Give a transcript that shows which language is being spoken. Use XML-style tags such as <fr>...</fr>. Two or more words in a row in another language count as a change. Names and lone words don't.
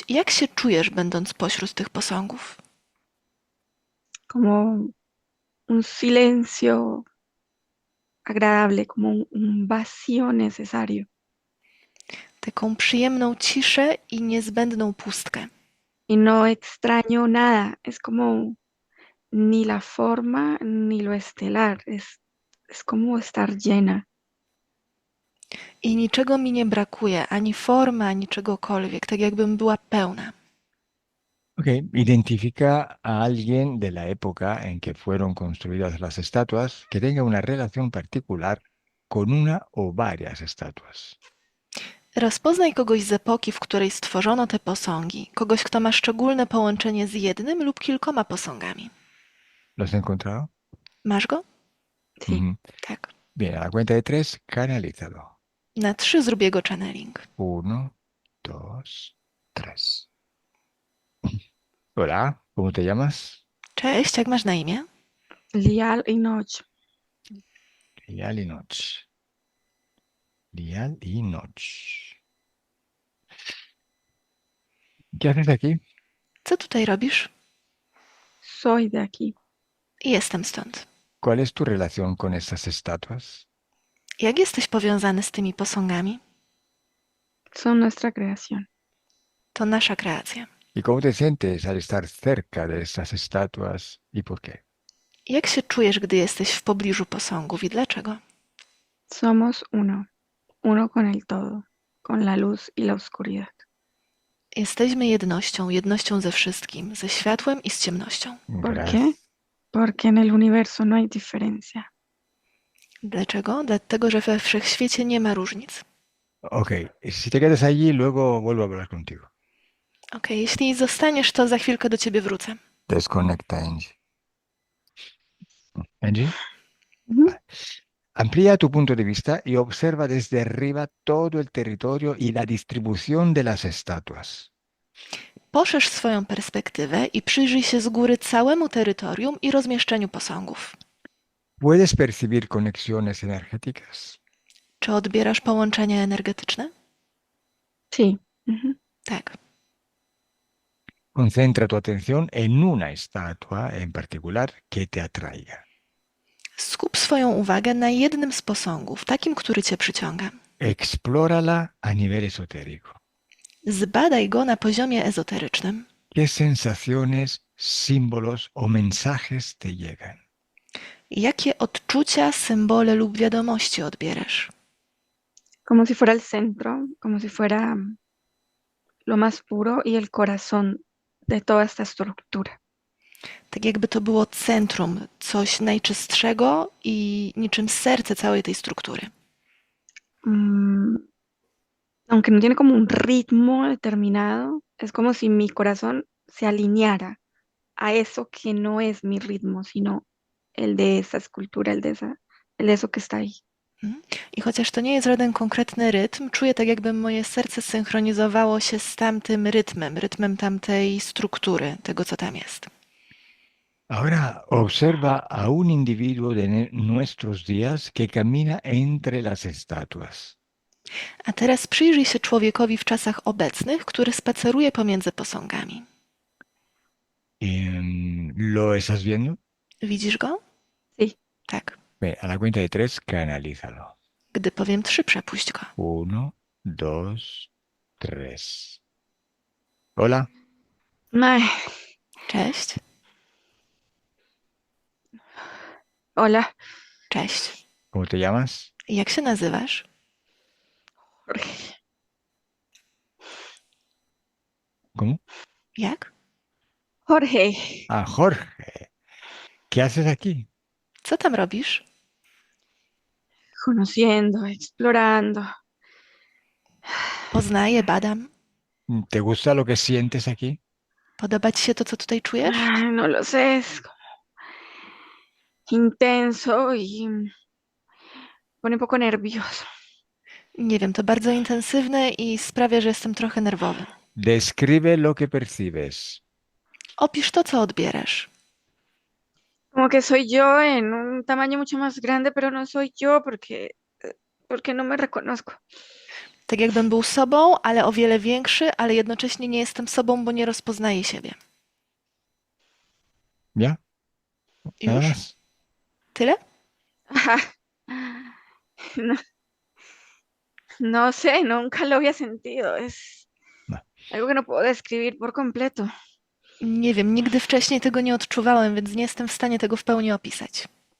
<pl>Jak się czujesz, będąc pośród tych posągów?</pl> <es>Como un silencio agradable, como un vacío necesario.</es> <pl>Taką przyjemną ciszę i niezbędną pustkę.</pl> <es>Y no extraño nada, es como ni la forma ni lo estelar, es como estar llena.</es> <pl>I niczego mi nie brakuje, ani formy, ani czegokolwiek, tak jakbym była pełna.</pl> <es>Ok, identifica a alguien de la época en que fueron construidas las estatuas que tenga una relación particular con una o varias estatuas.</es> <pl>Rozpoznaj kogoś z epoki, w której stworzono te posągi, kogoś, kto ma szczególne połączenie z jednym lub kilkoma posągami.</pl> <es>¿Lo has encontrado?</es> <pl>Masz go?</pl> <es>Sí. Ujú.</es> <pl>Tak.</pl> <es>Bien, a la cuenta de 3, canalízalo.</es> <pl>Na 3 zrób jego channeling. 1, 2, 3.</pl> <es>Hola, ¿cómo te llamas?</es> <pl>Cześć, jak masz na imię? Lial y noche. Lial y Noche. Lial y Noche.</pl> <es>¿Qué haces aquí?</es> <pl>Co tutaj robisz?</pl> <es>Soy de aquí.</es> <pl>Jestem stąd.</pl> <es>¿Cuál es tu relación con estas estatuas?</es> <pl>Jak jesteś powiązany z tymi posągami?</pl> <es>Son nuestra creación.</es> <pl>To nasza kreacja.</pl> <es>¿Y cómo te sientes al estar cerca de estas estatuas y por qué?</es> <pl>Jak się czujesz, gdy jesteś w pobliżu posągów i dlaczego?</pl> <es>Somos uno, uno con el todo, con la luz y la oscuridad.</es> <pl>Jesteśmy jednością, jednością ze wszystkim, ze światłem i z ciemnością.</pl> <es>¿Por Gracias. qué? Porque en el universo no hay diferencia.</es> <pl>Dlaczego? Dlatego, że we wszechświecie nie ma różnic.</pl> <es>Ok, si te quedas allí, luego vuelvo a hablar contigo.</es> <pl>Okej, jeśli zostaniesz, to za chwilkę do ciebie wrócę.</pl> <es>Desconecta, Angie. Angie, Ujú. amplía tu punto de vista y observa desde arriba todo el territorio y la distribución de las estatuas.</es> <pl>Poszerz swoją perspektywę i przyjrzyj się z góry całemu terytorium i rozmieszczeniu posągów.</pl> <es>¿Puedes percibir conexiones energéticas?</es> <pl>Czy odbierasz połączenia energetyczne?</pl> <es>Sí. Ujú.</es> <pl>Tak.</pl> <es>Concentra tu atención en una estatua en particular que te atraiga.</es> <pl>Skup swoją uwagę na jednym z posągów, takim, który cię przyciąga.</pl> <es>Explórala a nivel esotérico.</es> <pl>Zbadaj go na poziomie ezoterycznym.</pl> <es>¿Qué sensaciones, símbolos o mensajes te llegan?</es> <pl>Jakie odczucia, symbole lub wiadomości odbierasz?</pl> <es>Como si fuera el centro, como si fuera lo más puro y el corazón de toda esta estructura.</es> <pl>Tak jakby to było centrum, coś najczystszego i niczym serce całej tej struktury.</pl> <es>Aunque no tiene como un ritmo determinado, es como si mi corazón se alineara a eso que no es mi ritmo, sino el de esa escultura, el de eso que está ahí.</es> <pl>I chociaż to nie jest żaden konkretny rytm, czuję tak, jakby moje serce synchronizowało się z tamtym rytmem tamtej struktury, tego, co tam jest.</pl> <es>Ahora observa a un individuo de nuestros días que camina entre las estatuas.</es> <pl>A teraz przyjrzyj się człowiekowi w czasach obecnych, który spaceruje pomiędzy posągami.</pl> <es>¿Lo estás viendo?</es> <pl>Widzisz go?</pl> <es>Sí.</es> <pl>Tak.</pl> <es>Bien, a la cuenta de 3, canalízalo.</es> <pl>Gdy powiem 3, przepuść go. 1, 2, 3.</pl> <es>Hola, Ay,</es> <pl>Cześć.</pl> <es>hola,</es> <pl>Cześć.</pl> <es>¿cómo te llamas?</es> <pl>Jak się nazywasz?</pl> <es>Jorge. ¿Cómo?</es> <pl>Jak?</pl> <es>Jorge, Ah, Jorge. ¿Qué haces aquí?</es> <pl>Co tam robisz?</pl> <es>conociendo, explorando.</es> <pl>Poznaję, badam.</pl> <es>¿Te gusta lo que sientes aquí?</es> <pl>Podoba ci się to, co tutaj czujesz?</pl> <es>Ay, no lo sé, es como intenso y me pone un poco nervioso.</es> <pl>Nie wiem, to bardzo intensywne i sprawia, że jestem trochę nerwowy.</pl> <es>Describe lo que percibes.</es> <pl>Opisz to, co odbierasz.</pl> <es>Como que soy yo en un tamaño mucho más grande, pero no soy yo porque no me reconozco.</es> <pl>Tak jakbym był sobą, ale o wiele większy, ale jednocześnie nie jestem sobą, bo nie rozpoznaję siebie.</pl> <es>¿Ya? Nada</es> <pl>Już?</pl> <es>más.</es> <pl>Tyle? Ajá.</pl> <es>No, no sé, nunca lo había sentido. Es No. algo que no puedo describir por completo.</es> <pl>Nie wiem, nigdy wcześniej tego nie odczuwałem, więc nie jestem w stanie tego w pełni opisać.</pl>